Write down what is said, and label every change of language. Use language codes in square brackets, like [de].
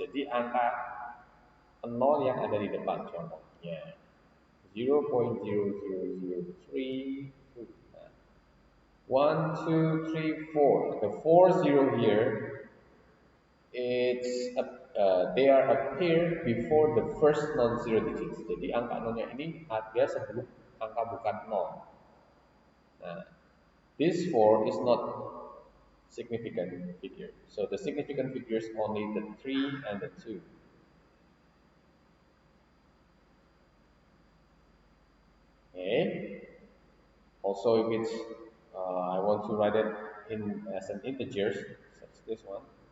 [id] Jadi angka 0 yang ada di depan contohnya 0.0003. Nah, 1, 2, 3, 4. [en] The 40 here, they are appear before the first non-zero digits. [id] Jadi angka 0-nya ini ada sebelum angka bukan 0. [en] Nah, this 4 is not significant figure. So the significant figures only the 3 and the 2. Okay. Also, if it's I want to write it in as an integer, such as this one.